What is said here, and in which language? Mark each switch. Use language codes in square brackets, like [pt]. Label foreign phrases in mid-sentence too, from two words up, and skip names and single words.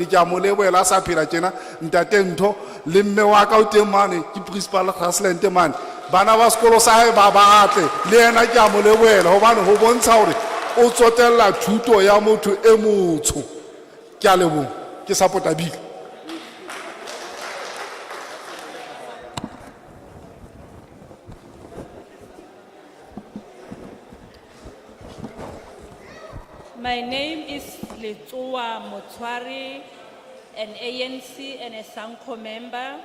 [st] Ke a mo lebohela a sa phela tjena ntate Ntho le mme wa ka o teng mane ke principal Grassland mane bana ba sekolo sa hae ba atle le yena ke a mo lebohela hobane ho bontsha hore o tsotella thuto ya motho e motsho. Ke a leboha, ke support-a bill. [en] My name is Letsoa Motwari, an ANC and a SANCO member.